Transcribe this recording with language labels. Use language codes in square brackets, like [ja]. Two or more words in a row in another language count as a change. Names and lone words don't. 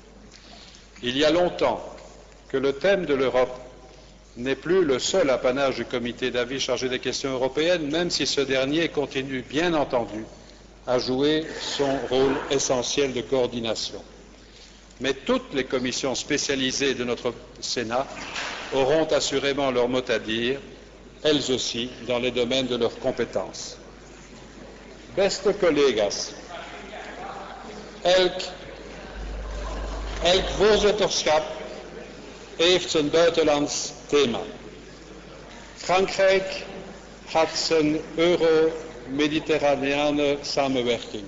[fr] Il y a longtemps que le thème de l'Europe n'est plus le seul apanage du comité d'avis chargé des questions européennes, même si ce dernier continue, bien entendu, à jouer son rôle essentiel de coordination. Mais toutes les commissions spécialisées de notre Sénat auront assurément leur mot à dire, elles aussi, dans les domaines de leurs compétences. [nl] Beste collega's, elk voorzitterschap heeft zijn buitenlands thema. Frankrijk had zijn euro-mediterraneane samenwerking.